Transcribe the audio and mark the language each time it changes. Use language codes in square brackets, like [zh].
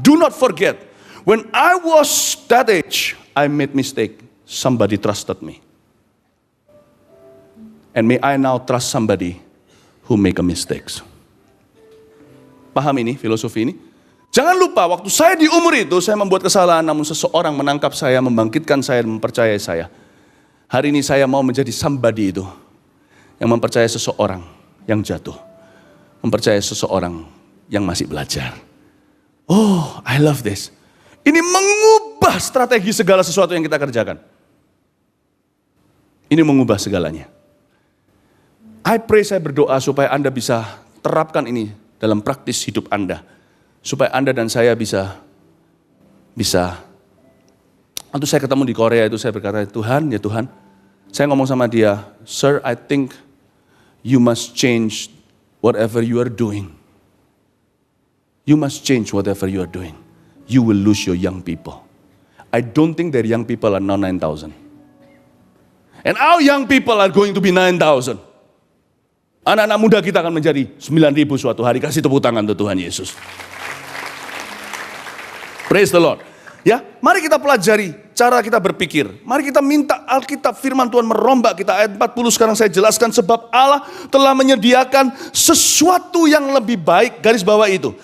[en] Do not forget, when I was that age, I made mistake. Somebody trusted me. And may I now trust somebody who make a mistakes. [id] Paham ini, filosofi ini? Jangan lupa, waktu saya di umur itu, saya membuat kesalahan, namun seseorang menangkap saya, membangkitkan saya, dan mempercayai saya. Hari ini saya mau menjadi somebody itu, yang mempercayai seseorang yang jatuh. Mempercayai seseorang yang masih belajar. [en] Oh, I love this. [id] Ini mengubah strategi segala sesuatu yang kita kerjakan. Ini mengubah segalanya. [en] I pray, [id] saya berdoa supaya Anda bisa terapkan ini dalam praktis hidup Anda. Supaya Anda dan saya bisa. Waktu saya ketemu di Korea itu saya berkata, Tuhan, ya Tuhan. Saya ngomong sama dia, [en] Sir, I think you must change whatever you are doing. You must change whatever you are doing. You will lose your young people. I don't think their young people are now 9,000. And our young people are going to be 9,000. [id] Anak-anak muda kita akan menjadi 9,000 suatu hari. Kasih tepuk tangan untuk Tuhan Yesus. [en] Praise the Lord. [id] Ya, mari kita pelajari cara kita berpikir. Mari kita minta Alkitab firman Tuhan merombak kita. Ayat 40 sekarang saya jelaskan. Sebab Allah telah menyediakan sesuatu yang lebih baik. Garis bawah itu.